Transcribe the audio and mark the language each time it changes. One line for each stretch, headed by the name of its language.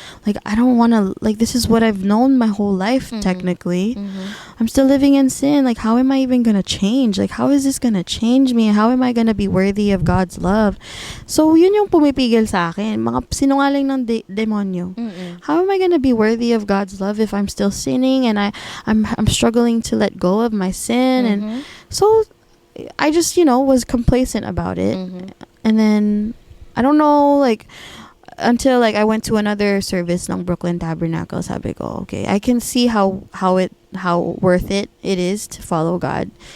English: Like, I don't wanna, like, this is what I've known my whole life, technically. I'm still living in sin. Like, how am I even gonna change? Like, how is this gonna change me? How am I gonna be worthy of God's love?
Filipino: So, yun yung pumipigil sa akin. Mga sinungaling ng demonyo.
English: How am I gonna be worthy of God's love if I'm still sinning and I'm struggling to let go of my sin? And so, I just, was complacent about it. And then, I don't know, like, until like I went to another service ng Brooklyn Tabernacle,
Filipino: sabi ko,
English: okay, I can see how worth it is to follow God.